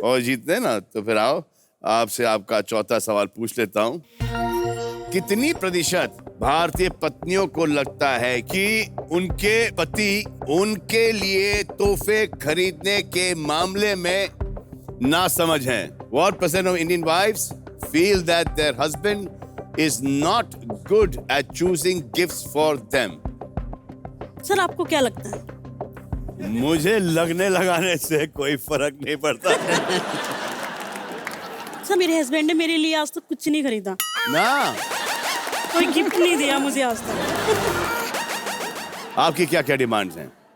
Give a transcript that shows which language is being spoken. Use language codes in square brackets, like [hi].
[hi] और जीतने ना, तो फिर आओ आपसे आपका चौथा सवाल पूछ लेता हूँ। कितनी प्रतिशत भारतीय पत्नियों को लगता है कि उनके पति उनके लिए तोहफे खरीदने के मामले में नासमझ हैं? [en] What percent of Indian wives feel that their husband is not good at choosing gifts for them? [hi] Sir आपको क्या लगता है? मुझे लगने लगाने से कोई फर्क नहीं पड़ता। सर मेरे हस्बैंड ने मेरे लिए आज तक कुछ नहीं खरीदा ना, कोई गिफ्ट नहीं दिया मुझे आज तक। आपकी क्या क्या डिमांड्स हैं?